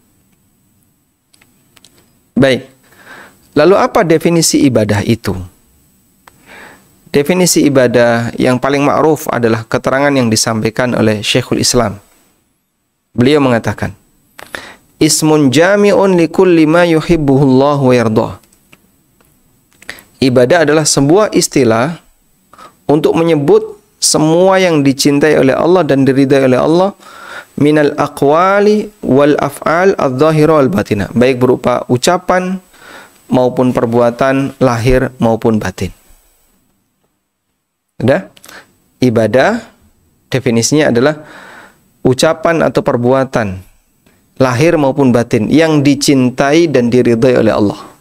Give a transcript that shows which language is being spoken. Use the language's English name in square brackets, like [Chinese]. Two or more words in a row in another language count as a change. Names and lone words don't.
[Indonesian] Baik. Lalu apa definisi ibadah itu? Definisi ibadah yang paling ma'ruf adalah keterangan yang disampaikan oleh Syekhul Islam. Beliau mengatakan, [Arabic] "اسم جامع لكل ما يحبه الله ويرضاه." [Indonesian] Ibadah adalah sebuah istilah untuk menyebut semua yang dicintai oleh Allah dan diridai oleh Allah, [Arabic] من الأقوال والأفعال الظاهرة والباطنة, [Indonesian] baik berupa ucapan maupun perbuatan lahir maupun batin. Sudah? Ibadah definisinya adalah ucapan atau perbuatan lahir maupun batin yang dicintai dan diridhai oleh Allah.